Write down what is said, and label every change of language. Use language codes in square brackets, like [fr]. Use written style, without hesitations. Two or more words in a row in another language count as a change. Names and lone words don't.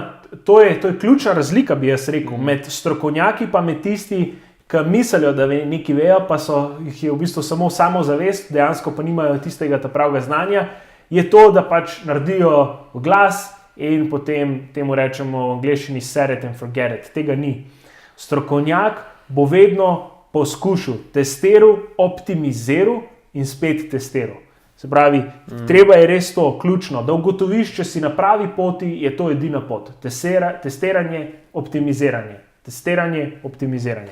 [sl] to je ključna razlika, bi jaz rekel, med strokovnjaki pa med tisti, ki mislijo, da nekaj vejo, pa jih je v bistvu samo samozavest, dejansko pa nimajo tistega pravega znanja, je to, da pač naredijo glas in potem temu rečemo v angleščini [en] set it and forget it. [sl] Tega ni. Strokovnjak bo vedno poskušal, testiral, optimiziral in spet testiral. Se pravi, treba je res to ključno, da ugotoviš, če si na pravi poti, je to edina pot. Testiranje, optimiziranje. Testiranje, optimiziranje.